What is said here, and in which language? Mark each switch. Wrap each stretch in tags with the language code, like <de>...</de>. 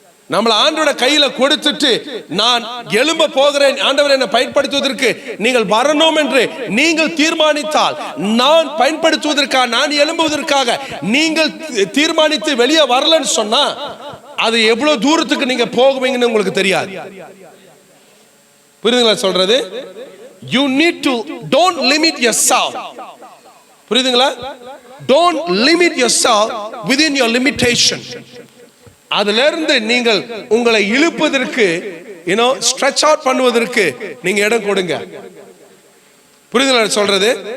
<ta>நம்மள ஆண்டவரோட கையில கொடுத்துட்டு நான் எழும்ப போகிறேன், ஆண்டவர் என்னை பயன்படுத்துவதற்கு நீங்கள் வரணும் என்று நீங்கள் தீர்மானித்தால், நான் பயன்படுத்துவதற்காக, நான் எழும்புவதற்காக நீங்கள் தீர்மானித்து வெளியே வரலன்னு சொன்னா அது எவ்வளவு தூரத்துக்கு நீங்க போகுவீங்கன்னு உங்களுக்கு தெரியாது. புரியுதுங்களா சொல்றது?</ta> <en>You need to don't limit yourself. புரியுதுங்களா? Don't limit yourself within your limitation.</en> <ta>அதுல இருந்து நீங்கள் உங்களை இழுப்பதற்கு</ta> <en>stretch out</en> <ta>பண்ணுவதற்கு நீங்க இடம் கொடுங்க. புரியுதுங்களா சொல்றது?</ta>